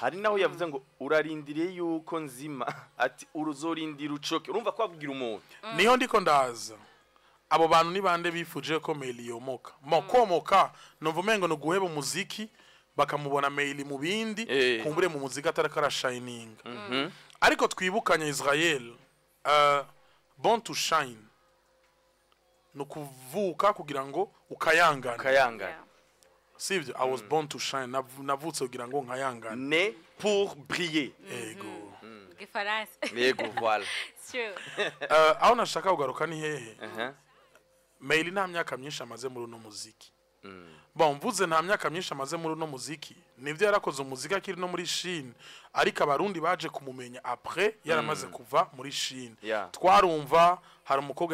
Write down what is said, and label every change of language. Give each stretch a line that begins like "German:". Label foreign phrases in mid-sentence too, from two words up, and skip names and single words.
Rundi: hari naho yavuze ngo urarindiriye yuko nzima ati uruzorindira ucoke urumva kwabwira umuntu niho ndiko ndaza abo bantu ni bande bifuje ko mail yomoka komoka numva umengo no guheba umuziki bakamubona mail mu bindi kumbure mu muziki atarakara shining ariko twibukanye Israel
English: born to shine
Rundi: no kuvuka kugira ngo ukayangana sivyo
English: I was born to shine
Rundi: navutse kugira ngo nkayangana
French: né pour briller
Rundi: ego Gifaransa yego voilà sure aho nashaka kugaruka ni hehe mail nta myaka myinshi amaze muri no muziki bon mvuze nta myaka myinshi amaze muri no muziki nivyo yarakoze umuziki akiri no muri Chine ariko abarundi baje kumumenya après yaramaze kuva muri Chine twarumva hari umukobwa